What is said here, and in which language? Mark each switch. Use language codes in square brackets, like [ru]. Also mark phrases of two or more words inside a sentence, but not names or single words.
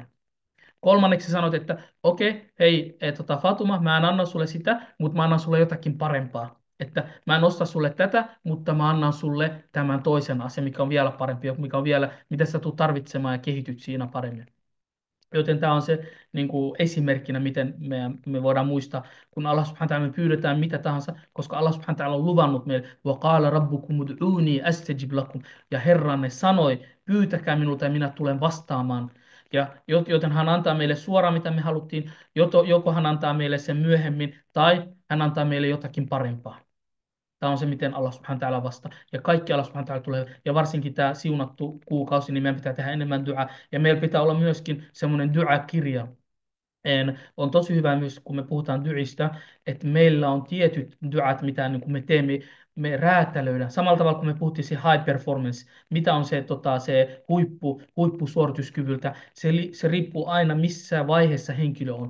[fi] Kolmanneksi sanot, että okei, hei, Fatuma, mä en anna sulle sitä, mutta mä annan sulle jotakin parempaa. Että mä en osta sulle tätä, mutta mä annan sulle tämän toisen asian, mikä on vielä parempi, mikä on vielä, mitä sä tulet tarvitsemaan ja kehityt siinä paremmin. Joten tämä on se niin kuin esimerkkinä, miten me voidaan muistaa, kun [ar] الله سبحانه وتعالى [fi] me pyydetään mitä tahansa, koska [ar] الله سبحانه وتعالى [fi] on luvannut meille, [ar] وَقَالَ رَبُّكُمُ ادعوني أستجب لكم, [fi] ja Herranne sanoi, pyytäkää minulta ja minä tulen vastaamaan. Ja joten hän antaa meille suoraan, mitä me haluttiin, joko hän antaa meille sen myöhemmin, tai hän antaa meille jotakin parempaa. Tämä on se, miten [ar] الله سبحانه وتعالى [fi] vastaa. Ja kaikki [ar] الله سبحانه وتعالى [fi] tulee, ja varsinkin tämä siunattu kuukausi, niin meidän pitää tehdä enemmän duaa. Ja meillä pitää olla myöskin semmoinen dua-kirja. On tosi hyvä myös, kun me puhutaan duista, että meillä on tietyt duat, mitä niin kun me teemme, me räätälöidään. Samalla tavalla kuin me puhuttiin se [en] high performance, [fi] mitä on se, se huippusuorituskyvyltä, se riippuu aina missä vaiheessa henkilö on.